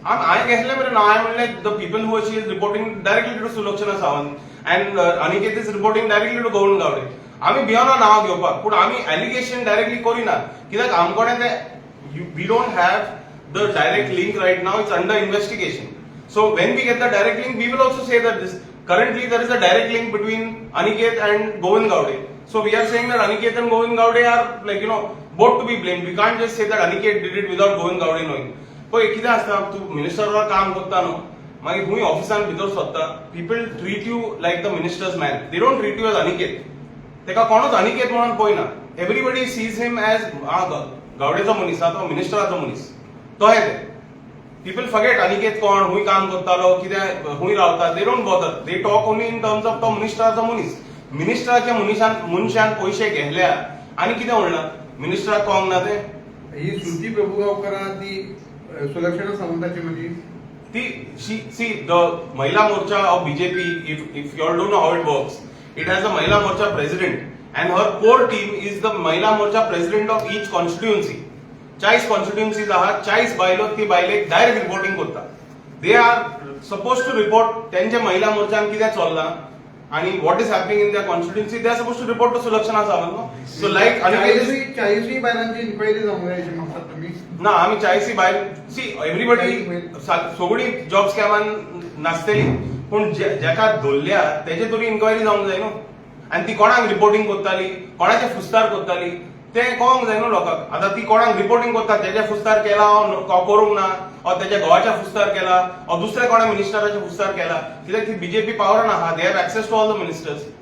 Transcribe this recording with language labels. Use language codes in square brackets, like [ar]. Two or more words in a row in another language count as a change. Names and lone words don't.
[kok] हांवें घेतलें मरे नाव हांवें म्हणलें [en] the people who she is reporting directly to Sulakshana Sawant and Aniket is reporting directly to Govind Gawde. [kok] आमी भियोना नांव घेवपाक पूण आमी [en] allegation directly [kok] करिना कित्याक आमकोडें ते [en] we don't have the direct link right now it's under investigation. So when we get the direct link, we will also say that this currently there is a direct link between Aniket and Govind Gowde. So we are saying that Aniket and Govind Gowde are like both to be blamed. We can't just say that Aniket did it without Govind Gowde knowing. [kok] पण कितें आसता तूं मिनिस्टरवर काम करता न्हू मागीर खूंय ऑफिसान भितर सरता [en] people treat you like the minister's man they don't treat you as [kok] अनिकेत तेका कोणूच अनिकेत म्हणून पळयना [en] everybody sees him as [kok] गावडेचो मनीस तो मिनिस्टराचो मनीस तो हे ते [en] people forget [kok] अनिकेत कोण खूंय काम करतालो कितें खूंय रावता [en] they don't bother they talk only in terms of [kok] तो मिनिस्टराचो मनीस मिनिस्टराच्या मनशान पयशे घेतल्या आनी कितें उरलां मिनिस्टराक कळोंक ना तें ही श्रुती प्रभुगांवकारां ती सुलक्षणा सावंताची म्हणजे [en] ती see the Mahila Morcha of BJP if you all don't know how it works it has a mahila morcha president and her core team is the mahila morcha president of each constituency 40 constituencies [kok] आहात 40 बायलो ती बायलेक डायरेक्ट रिपोर्टिंग करता [en] they are suppose to report [kok] त्यांच्या महिला मोर्चान कितें चल्लां आणि [en] what is happening in their constituency they are suppose to report to Sulakshana Sawant so like [kok] चाळीसवी बायलांची इन्क्वायरी जावंक जाय अशें म्हणटात तुमी ना आम्ही 40 भायर [en] see everybody [kok] सगळी जॉब स्कॅमान नासतली पूण जेका धरल्या तेजे तरी इन्क्वायरी जावंक जाय न्हू आनी ती कोणाक रिपोर्टिंग करताली कोणाचे फुस्तार करताली ते कळोंक जाय न्हू लोकांक आतां ती कोणाक रिपोर्टिंग करता तेजे फुस्तार केला हो करूंक ना हो तेच्या घोवाच्या फुस्तार केला हो दुसऱ्या कोणा मिनिस्टराच्या फुस्तार केला कित्याक ती बीजेपी पावरान आहा [en] they have access to all the ministers